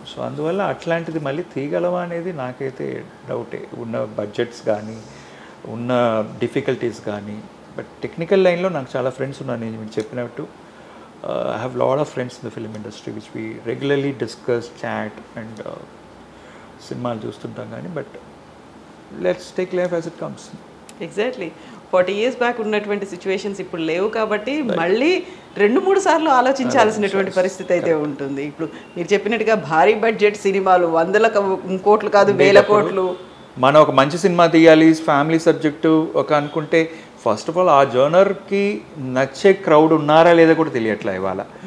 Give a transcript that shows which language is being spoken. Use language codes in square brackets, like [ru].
[te] So అందువల్ల అట్లాంటిది మళ్ళీ తీయగలవా అనేది నాకైతే డౌటే. ఉన్న బడ్జెట్స్ కానీ, ఉన్న డిఫికల్టీస్ కానీ. బట్ టెక్నికల్ లైన్లో నాకు చాలా ఫ్రెండ్స్ ఉన్నారు. నేను మీకు చెప్పినట్టు [en] I have a lot of friends in the film industry which we regularly discuss, chat and [te] సినిమాలు చూస్తుంటాం కానీ. [en] But let's take life as it comes. [te] Exactly 40 years back ఉన్నటువంటి సిచ్యువేషన్స్ ఇప్పుడు లేవు కాబట్టి మళ్ళీ 2-3 సార్లు ఆలోచించాల్సినటువంటి పరిస్థితి అయితే ఉంటుంది. ఇప్పుడు మీరు చెప్పినట్టుగా భారీ బడ్జెట్ సినిమాలు 100 కోట్లు కాదు 1000 కోట్లు. మనం ఒక మంచి సినిమా తీయాలి, ఫ్యామిలీ సబ్జెక్టు ఒక అనుకుంటే ఫస్ట్ ఆఫ్ ఆల్ ఆ జోనర్కి నచ్చే క్రౌడ్ ఉన్నారా లేదా కూడా తెలియట్లే ఇవాళ.